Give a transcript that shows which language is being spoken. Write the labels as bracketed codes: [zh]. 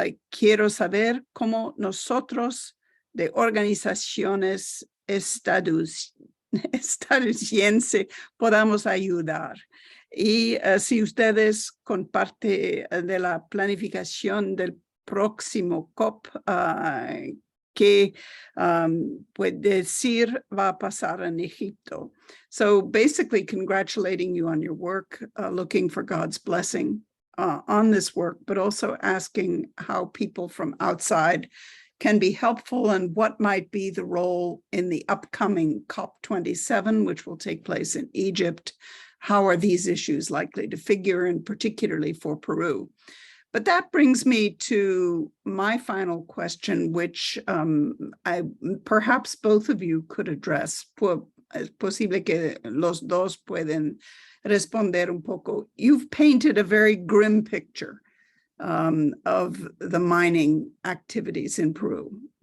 [es] Quiero saber cómo nosotros de organizaciones estadounidenses podamos ayudar. Y si ustedes con parte de la planificación del próximo COP, que puede decir va a pasar en Egipto. [en] So basically congratulating you on your work, looking for God's blessing on this work, but also asking how people from outside can be helpful and what might be the role in the upcoming COP27, which will take place in Egypt. How are these issues likely to figure, and particularly for Peru? But that brings me to my final question, which perhaps both of you could address. [es] Es posible que los dos pueden responder un poco. [en] You've painted a very grim picture of the mining activities in Peru.